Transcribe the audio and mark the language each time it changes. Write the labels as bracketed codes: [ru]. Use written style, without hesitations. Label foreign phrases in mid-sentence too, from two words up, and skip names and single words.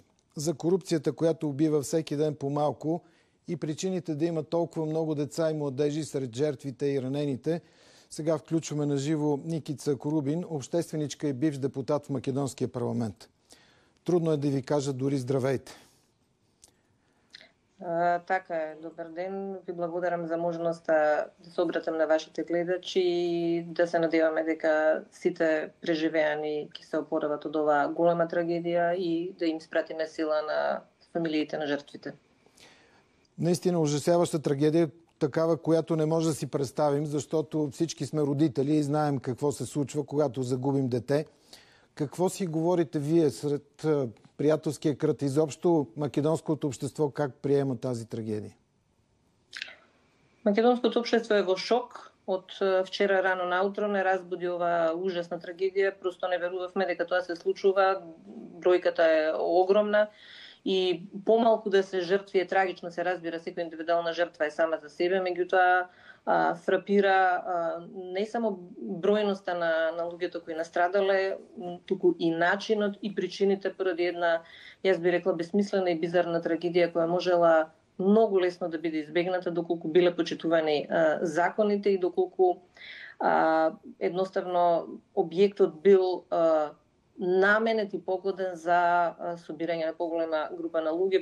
[bg] За корупцията, която убива всеки ден по малко, и причините да има толкова много деца и младежи сред жертвите и ранените. Сега включваме на живо Никица Корубин, общественичка и бивш депутат в Македонския парламент. Трудно е да ви кажа дори здравейте. Така е, [mk] добар ден. Ви благодарам за можноста да се обратам на вашите гледачи и да се надеваме дека сите преживеани ќе се опорават од оваа голема трагедија и да им спратиме сила на фамилиите на жртвите. [bg] Наистина ужасяваща трагедия, такава, която не може да си представим, защото всички сме родители и знаем какво се случва, когато загубим дете. Какво си говорите вие сред приятелския кръг, изобщо македонското общество как приема тази трагедия? [mk] Македонското общество е во шок. Од вчера рано наутро не разбуди оваа ужасна трагедија. Просто не верувавме дека тоа се случува. Бројката е огромна и помалку да се жртви е трагично, се разбира, секоја индивидуална жртва е сама за себе, меѓутоа фрапира не само бројноста на луѓето кои настрадале, туку и начинот и причините поради една, јас би рекла, бесмислена и бизарна трагедија која можела многу лесно да биде избегната доколку биле почитувани законите и доколку едноставно објектот бил наменет и погоден за собирање на поголема група на луѓе.